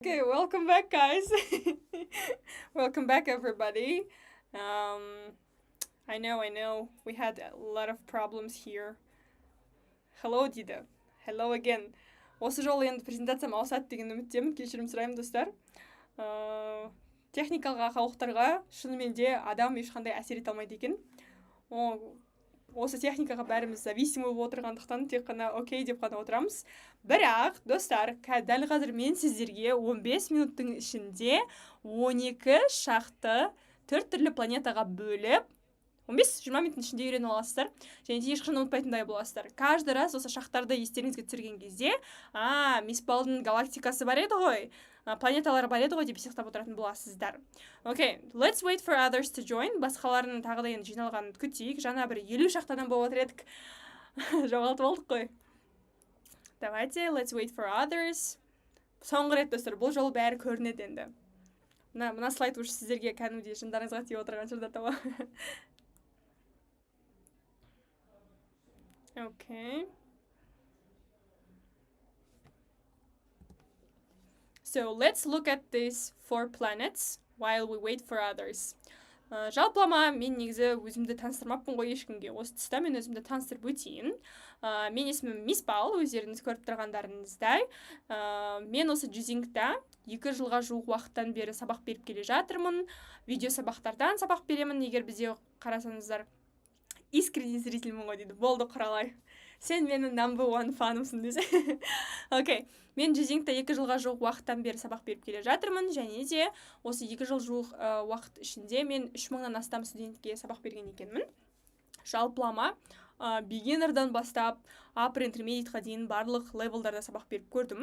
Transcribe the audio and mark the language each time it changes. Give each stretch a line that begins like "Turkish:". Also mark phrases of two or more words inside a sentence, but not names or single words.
English: Okay, welcome back, guys. Welcome back, everybody. Um, I know, we had a lot of problems here. Hello, Dida. Hello again.
Kazakh: Осы жолы енді презентациям ауысады деген үміттемін. Кешірім сұраймын, достар. Ыыы, техникалық ақаулықтарға шынымен де адам ешқандай әсер ете алмайды екен. Осы техникаға бәріміз зависим болып отырғандықтан тек қана окей деп қана отырамыз. Бірақ, достар, дәл қазір мен сіздерге 15 минуттың ішінде 12 шақты 4 түрлі планетаға бөліп 15-20 минуттың ішінде үйреніп аласыздар. Және де ешқашан ұмытпайтындай боласыздар.
Russian: Каждый раз
Kazakh: осы шақтарды естеріңізге түсірген кезде, мисс Балдың галактикасы бар еді ғой, планеталар бар еді ғой деп есептеп отыратын боласыздар.
English: Okay, let's wait for others to join.
Kazakh: Басқалардың тағы да енді жиналғанын күтейік. Жаңа бір 50 шақтадан болып отыр едік. Жоғалтып алдық қой. Давайте,
English: let's wait for others.
Kazakh: Соңғы рет, достар, бұл жолы бәрі көрінеді енді. Мына слайд уже сіздерге кәдімгідей жындарыңызға тиіп отырған шығар тауы.
English: Okay. So let's look at these 4 planets while we wait for others.
Kazakh: Жалпылама мен негізі өзімді таныстырмаппын ғой ешкімге. Осы тұста мен өзімді таныстырып өтейін. Мен есімім Мисс Бал, өздеріңіз көріп тұрғандарыңыздай. Мен осы Джизингта 2 жылға жуық уақыттан бері сабақ беріп келе жатырмын. Видео сабақтардан сабақ беремін. Егер бізде қарасаңыздар,
Russian: искренний зрительмін
Kazakh: ғой дейді. Болды, құралай. Сен менің
English: number one
Kazakh: фанымсың десе. Окей. Мен Джизингта 2 жылға жуық уақыттан бері сабақ беріп келе жатырмын. Және де осы 2 жыл жуық уақыт ішінде мен 3000-нан астам студентке сабақ берген екенмін. Жалпылама beginner'дан бастап
English: upper intermediate-ға
Kazakh: дейін барлық левелдарда сабақ беріп көрдім.